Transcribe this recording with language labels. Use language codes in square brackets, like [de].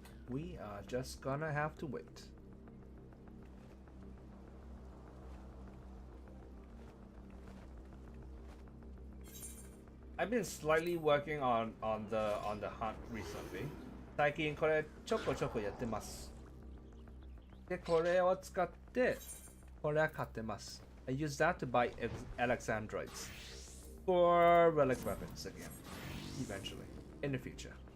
[en] We are just gonna have to wait. I've been slightly working on the hunt recently. [ja] 最近これちょこちょこやってます。でこれを使ってこれは買ってます。 [en] I use that to buy Alexandroids for relic weapons again, eventually in the future.